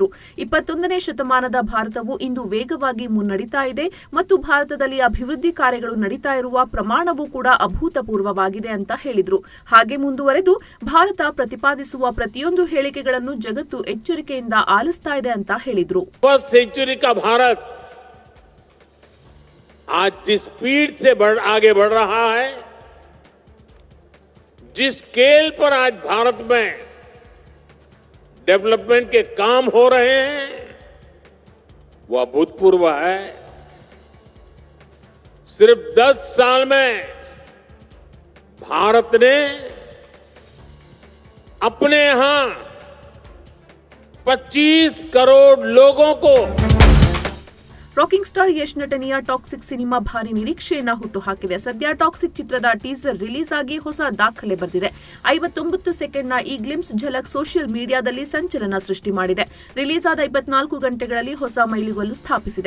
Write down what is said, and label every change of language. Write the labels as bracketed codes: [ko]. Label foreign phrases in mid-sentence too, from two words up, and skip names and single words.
[kn] 21ನೇ ಶತಮಾನದ ಭಾರತವು ಇಂದು ವೇಗವಾಗಿ ಮುನ್ನಡೆಯುತ್ತಾ ಇದೆ ಮತ್ತು ಭಾರತದಲ್ಲಿ ಅಭಿವೃದ್ಧಿ ಕಾರ್ಯಗಳು ನಡೀತಾ ಇರುವ ಪ್ರಮಾಣವೂ ಕೂಡ ಅಭೂತಪೂರ್ವವಾಗಿದೆ ಅಂತ ಹೇಳಿದ್ರು. ಹಾಗೆ ಮುಂದುವರೆದು ಭಾರತ ಪ್ರತಿಪಾದಿಸುವ ಪ್ರತಿಯೊಂದು ಹೇಳಿಕೆಗಳನ್ನು ಜಗತ್ತು ಎಚ್ಚರಿಕೆಯಿಂದ ಆಲಿಸ್ತಾ ಇದೆ ಅಂತ ಹೇಳಿದ್ರು. [hi] जिस स्केल पर आज भारत में डेवलपमेंट के काम हो रहे हैं वो अभूतपूर्व है. सिर्फ 10 साल में भारत ने अपने यहां 25 करोड़ लोगों को [kn] ರಾಕಿಂಗ್ ಸ್ಟಾರ್ ಯಶ್ ನಟನೆಯ ಟಾಕ್ಸಿಕ್ ಸಿನಿಮಾ ಭಾರಿ ನಿರೀಕ್ಷೆಯನ್ನ ಹುಟ್ಟುಹಾಕಿದೆ. ಸದ್ಯ ಟಾಕ್ಸಿಕ್ ಚಿತ್ರದ [en] teaser release [kn] ಆಗಿ ಹೊಸ ದಾಖಲೆ ಬರೆದಿದೆ. 59 ಸೆಕೆಂಡ್ನ ಈ ಗ್ಲಿಮ್ಸ್ ಝಲಕ್ ಸೋಷಿಯಲ್ ಮೀಡಿಯಾದಲ್ಲಿ ಸಂಚಲನ ಸೃಷ್ಟಿ ಮಾಡಿದೆ. ರಿಲೀಸ್ ಆದ 24 ಗಂಟೆಗಳಲ್ಲಿ ಹೊಸ ಮೈಲಿಗಲ್ಲು ಸ್ಥಾಪಿಸಿದೆ.